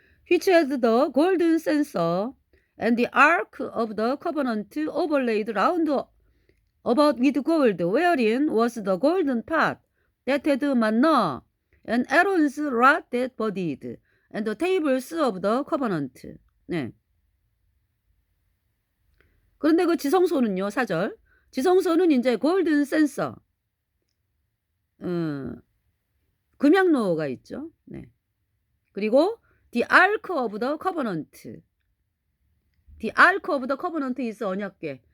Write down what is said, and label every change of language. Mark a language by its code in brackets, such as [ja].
[en] Which had the golden censer and the ark of the covenant overlaid round about with gold, wherein was the golden pot that had manna, and Aaron's rod that budded, and the tables of the covenant. [ko] 네. 그런데 그 지성소는요, 4절. 지성소는 이제 골든 센서, 금향로가 있죠. 네. [en] 그리고 the ark of the covenant. The ark of the covenant is 언약궤.